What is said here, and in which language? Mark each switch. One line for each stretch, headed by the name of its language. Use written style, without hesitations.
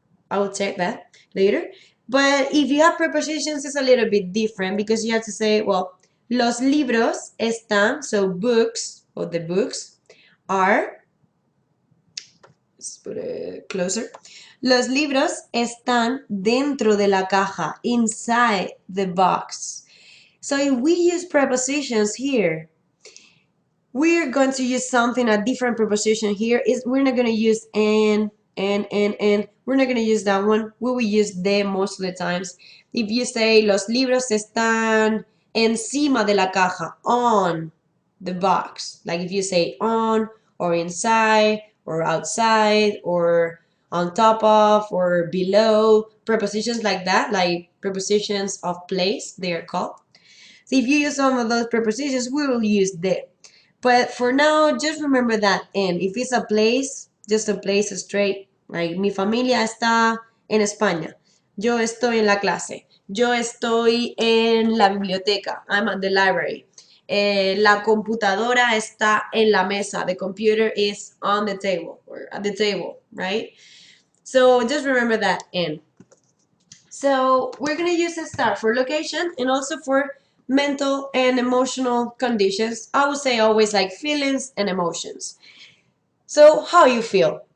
English: I will check that later. But if you have prepositions, it's a little bit different because you have to say, well,
Spanish: los libros están,
English: so books, or the books are, let's put it closer.
Spanish: Los libros están dentro de la caja,
English: inside the box. So if we use prepositions here, we're going to use something, a different preposition here. We're not going to use and. We're not going to use that one. We will use de most of the times. If you say,
Spanish: los libros están encima de la caja,
English: on the box. Like if you say on, or inside, or outside, or on top of, or below. Prepositions like that, like prepositions of place, they are called. So if you use some of those prepositions, we will use de. But for now, just remember that en. If it's a place, just a place straight.
Spanish: Like, mi familia está en España. Yo estoy en la clase. Yo estoy en la biblioteca.
English: I'm at the library.
Spanish: La computadora está en la mesa.
English: The computer is on the table, or at the table, right? So just remember that en. So we're going to use estar for location and also for mental and emotional conditions. I would say always like feelings and emotions. So how you feel.